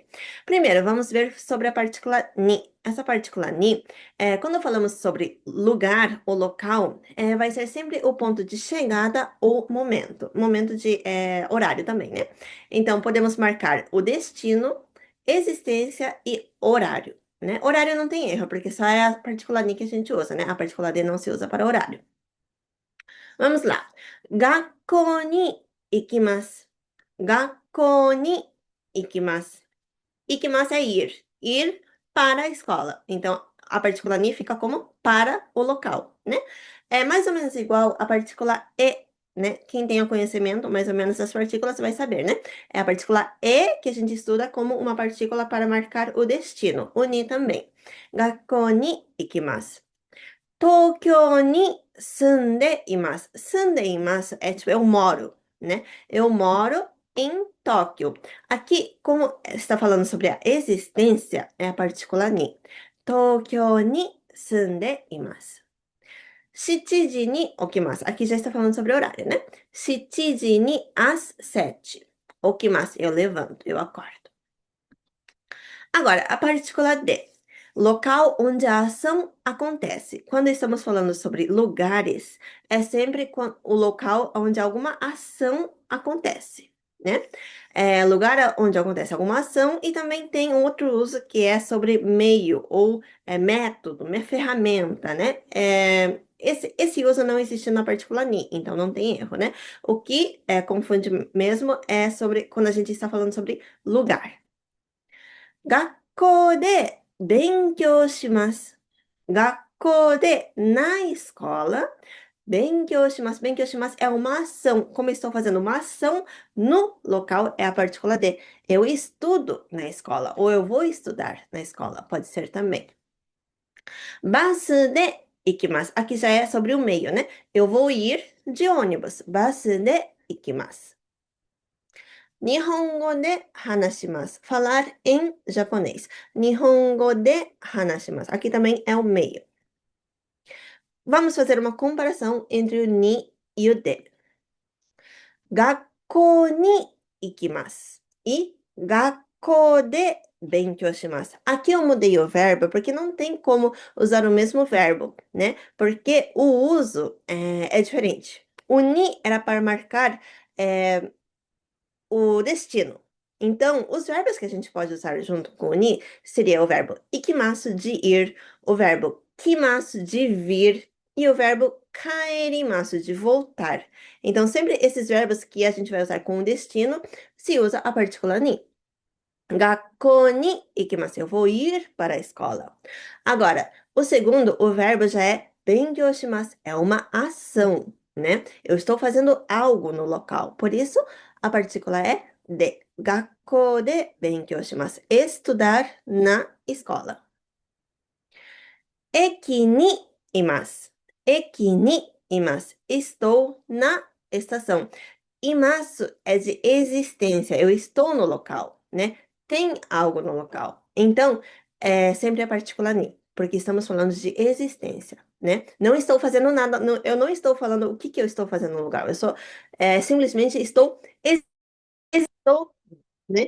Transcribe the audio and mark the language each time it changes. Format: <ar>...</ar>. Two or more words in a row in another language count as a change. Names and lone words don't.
<pt>Primeiro, vamos ver sobre a partícula ni. Essa partícula ni quando falamos sobre lugar ou local, vai ser sempre o ponto de chegada ou momento. Momento de horário também, né? Então, podemos marcar o destino, existência e horário, né? Horário não tem erro, porque só é a partícula ni que a gente usa, né? A partícula de não se usa para horário. Vamos lá.</pt> <ja>学校に行きます. 学校に行きます. Ikimasu</ja> <pt>é ir. Ir para a escola. Então, a partícula ni fica como para o local, né? É mais ou menos igual a partícula e, né? Quem tem o conhecimento, mais ou menos, das partículas vai saber, né? É a partícula e que a gente estuda como uma partícula para marcar o destino. O ni também.</pt> <ja>学校に行きます. 東京に住んでいます. 住んでいます</ja> <pt>é tipo, eu moro, né? Eu moro em Tóquio. Aqui, como está falando sobre a existência, é a partícula ni.</pt> <ja>東京に住んでいます. 7時に起きます.</ja> <pt>Aqui já está falando sobre horário, né?</pt> <ja>7時に às 7. 起きます.</ja> <pt>Eu levanto, eu acordo. Agora, a partícula de. Local onde a ação acontece. Quando estamos falando sobre lugares, é sempre o local onde alguma ação acontece, né? É lugar onde acontece alguma ação e também tem outro uso que é sobre meio ou método, ferramenta, né? Esse uso não existe na partícula ni, então não tem erro, né? O que confunde mesmo é sobre quando a gente está falando sobre lugar.</pt> <ja>学校で勉強します.</ja> <pt>学校で na escola,</pt> <ja>勉強します.</ja> <pt>勉強します é uma ação. Como eu estou fazendo uma ação no local, é a partícula de. Eu estudo na escola, ou eu vou estudar na escola, pode ser também.</pt> <ja>バスで行きます.</ja> <pt>Aqui já é sobre o meio, né? Eu vou ir de ônibus.</pt> <ja>バスで行きます. 日本語で話します.</ja> <pt>Falar em japonês.</pt> <ja>日本語で話します.</ja> <pt>Aqui também é o meio. Vamos fazer uma comparação entre o ni e o de.</pt> <ja>学校に行きます. E 学校で勉強します.</ja> <pt>Aqui eu mudei o verbo porque não tem como usar o mesmo verbo, né? Porque o uso é diferente. O ni era para marcar o destino. Então, os verbos que a gente pode usar junto com o ni seria o verbo ikimasu de ir, o verbo kimasu de vir e o verbo kaerimasu de voltar. Então, sempre esses verbos que a gente vai usar com o destino se usa a partícula ni.</pt> <ja>学校に行きます.</ja> <pt>Eu vou ir para a escola. Agora, o segundo, o verbo já é 勉強します. É uma ação, né? Eu estou fazendo algo no local. Por isso, a partícula é de.</pt> <ja>学校で勉強します.</ja> <pt>Estudar na escola.</pt> <ja>駅にいます. 駅にいます.</ja> <pt>Estou na estação. Imasu é de existência. Eu estou no local, né? tem algo no local. Então, é sempre a partícula ni, porque estamos falando de existência, né? Não estou fazendo nada, eu não estou falando o que que eu estou fazendo no lugar, eu só simplesmente estou, né?</pt>